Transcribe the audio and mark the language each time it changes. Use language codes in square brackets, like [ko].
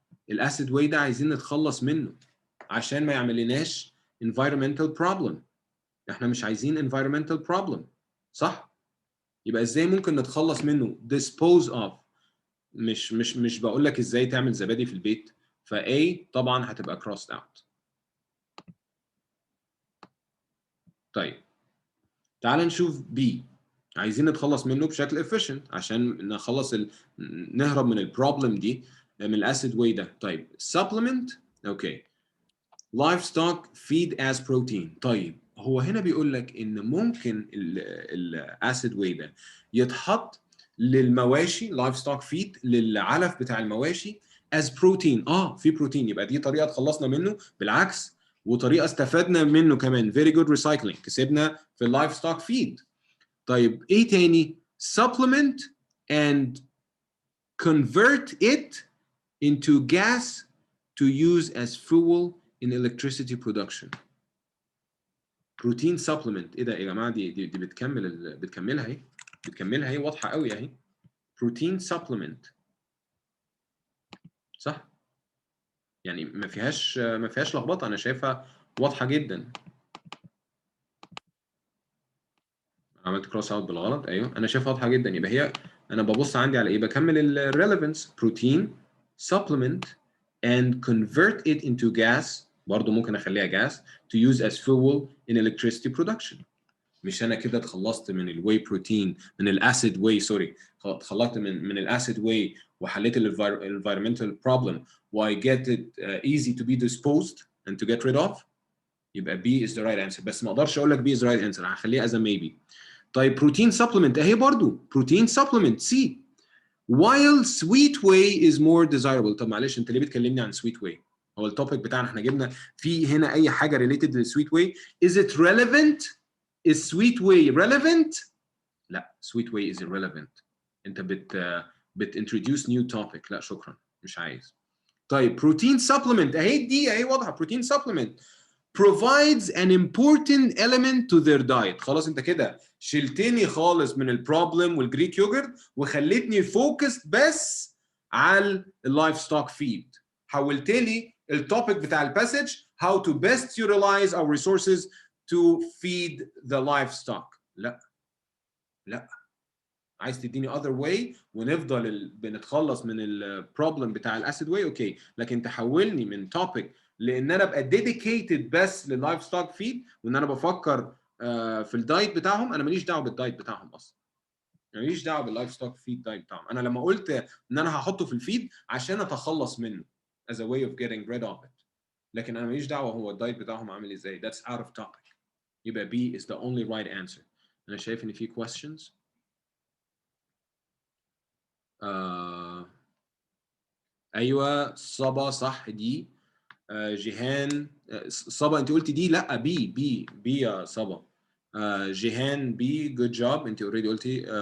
[ar] الاسيد واي ده عايزين نتخلص منه عشان ما يعملناش environmental problem. احنا مش عايزين environmental problem صح؟ يبقى ازاي ممكن نتخلص منه dispose of. مش بقول لك ازاي تعمل زبادي في البيت. فA طبعا هتبقى crossed out. طيب تعال نشوف B. عايزين نتخلص منه بشكل efficient عشان نخلص نهرب من البروبلم دي من الاسيد واي ده. [en] طيب supplement okay livestock feed as protein. [ar] طيب هو هنا بيقول لك ان ممكن الاسيد واي ده يتحط للمواشي livestock feed للعلف بتاع المواشي as protein. في بروتين. يبقى دي طريقه تخلصنا منه بالعكس وطريقه استفدنا منه كمان. [en] very good recycling. [ar] كسبنا في اللايف ستوك فيد. طيب ايه تاني؟ [en] supplement and convert it into gas to use as fuel in electricity production. Protein supplement. [ar] ايه ده يا جماعه؟ دي بتكملها اهي. بتكملها اهي واضحه قوي اهي. بروتين supplement صح؟ يعني ما فيهاش لخبطه. انا شايفها واضحه جدا. عملت كروس اوت بالغلط. ايوه انا شايفها واضحه جدا. يبقى هي انا ببص عندي على ايه؟ بكمل الريليفنس. [en] Protein supplement and convert it into gas. [ar] برضه ممكن اخليها [en] gas to use as fuel in electricity production. [ar] مش انا كده اتخلصت من الواي بروتين من الاسيد واي سوري اتخلصت من الاسيد واي وحليت الانفيرمنتال بروبلم و [en] I get it easy to be disposed and to get rid of. [ar] يبقى [en] B is the right answer. [ar] بس ما اقدرش اقول لك B is the right answer. هخليها [en] as a maybe. [ar] طيب بروتين سبلمنت اهي برضو بروتين سبلمنت سي. [en] while sweet whey is more desirable. [ar] طب معلش انت ليه بتكلمني عن sweet whey؟ هو التوبيك بتاعنا احنا جبنا في هنا اي حاجه [en] related to sweet whey. is it relevant؟ is sweet whey relevant؟ [ar] لا [en] sweet whey is irrelevant. [ar] انت بتintroduce new topic. لا شكرا مش عايز. [en] طيب protein supplement [ar] اهي دي اهي واضحه [en] protein supplement provides an important element to their diet. [ar] خلاص انت كده شلتني خالص من البروبلم والجريك يوجرت وخلتني فوكس بس على اللايف ستوك فيد. حولت لي التوبيك بتاع الباسج [en] how to best utilize our resources to feed the livestock. [ar] لا لا عايز تديني [en] other way [ar] ونفضل بنتخلص من البروبلم بتاع الاسيد واي اوكي، لكن تحولني من توبيك لان انا ابقى ديديكيتد بس لللايف ستوك فيد وان انا بفكر في الدايت بتاعهم. انا ماليش دعوه بالدايت بتاعهم اصلا، ماليش دعوه باللايف ستوك فيد دايت بتاعهم. انا لما قلت ان انا هحطه في الفيد عشان اتخلص منه [en] as a way of getting rid of it، [ar] لكن انا ماليش دعوه هو الدايت بتاعهم عامل ازاي. [en] that's out of topic. [ar] يبقى [en] B is the only right answer. [ar] انا شايف ان في questions. ايوه صبا صح دي. جيهان صبا انت قلتي دي لا بي يا صبا. جيهان بي [en] good job [ar] انت اوريدي قلتي.